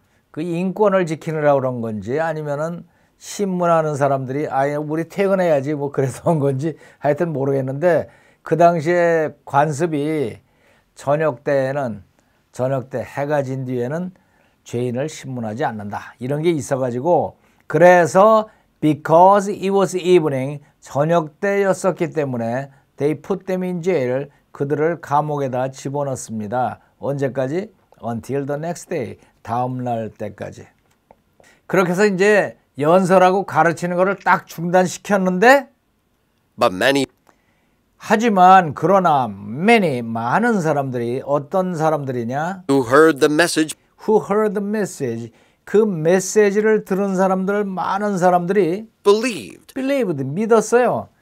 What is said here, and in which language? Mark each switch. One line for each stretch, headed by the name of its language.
Korean: 그 인권을 지키느라고 그런 건지 아니면은 신문하는 사람들이 아예 우리 퇴근해야지 뭐 그래서 온 건지 하여튼 모르겠는데 그 당시에 관습이 저녁 때 해가 진 뒤에는 죄인을 신문하지 않는다. 이런 게 있어가지고 그래서
English: because it was evening,
Korean: 저녁 때였었기 때문에
English: they put them in jail,
Korean: 그들을 감옥에다 집어넣습니다. 언제까지?
English: Until the next day,
Korean: 다음 날 때까지. 그렇게 해서 이제 연설하고 가르치는 것을 딱 중단시켰는데
English: But many
Korean: 하지만 그러나 많은 사람들이 어떤 사람들이냐?
English: who heard the message
Korean: 그 메시지를 들은 사람들 많은 사람들이 believed 믿었어요.